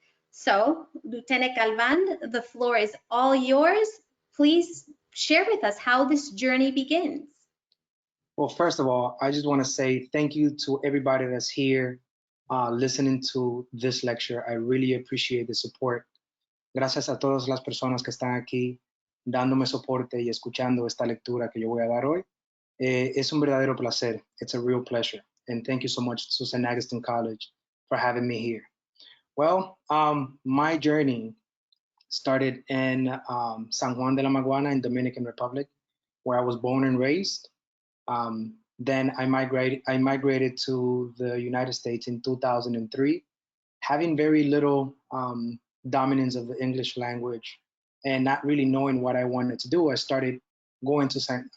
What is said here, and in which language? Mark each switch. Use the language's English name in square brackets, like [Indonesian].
[English] So, Lieutenant Galvan, the floor is all yours. Please share with us how this journey begins. Well, first of all, I just want to say thank you to everybody that's here listening to this lecture. I really appreciate the support. [Spanish] Gracias a todas las personas que están aquí dándome soporte y escuchando esta lectura que yo voy a dar hoy. Es un verdadero placer. [English] It's a real pleasure. And thank you so much to St. Augustine College for having me here. Well, my journey started in San Juan de la Maguana in Dominican Republic, where I was born and raised. Then I migrated to the United States in 2003, having very little dominance of the English language and not really knowing what I wanted to do. I started going to St.